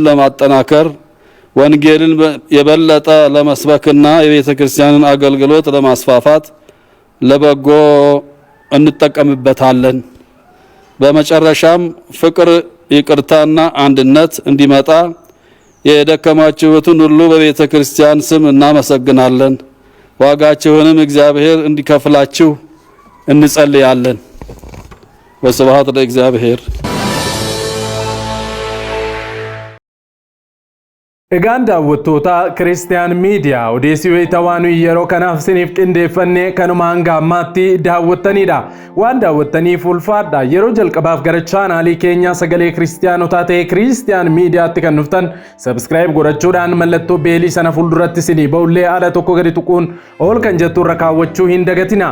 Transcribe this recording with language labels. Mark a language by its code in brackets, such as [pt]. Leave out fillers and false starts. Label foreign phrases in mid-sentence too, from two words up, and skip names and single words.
[am] ለማጠናከር፣ ወንጌልን የበለጠ ለመስበክና የቤተ ክርስቲያንን አገልግሎት ለማስፋፋት ለበጎ እንጠቀምበታለን። በመጨረሻም ፍቅር፣ ይቅርታና አንድነት እንዲመጣ የደከማችሁትን ሁሉ በቤተ ክርስቲያን ስም እናመሰግናለን። ዋጋችሁንም እግዚአብሔር እንዲከፍላችሁ እንጸልያለን። ወስብሐት ለእግዚአብሔር። [om] Egaan daawwattoota Kiristiyaan Miidiyaa odeessii wayitaawwan yeroo kanaaf isiniif qindeeffannee kanuma hanga ammaatti daawwattanidha. Waan daawwattaniif ulfaadha. Yeroo jalqabaaf gara chaanaalii keenya sagalee Kiristiyaanotaa ta'e Kiristiyaan Miidiyaatti kan dhuftan subscribe godhachuudhaan mallattoo beelii sana fuulduratti isinii ba'ullee haala tokko gadi tuquun ol kan jettu irra kaawwachuu hin dagatina.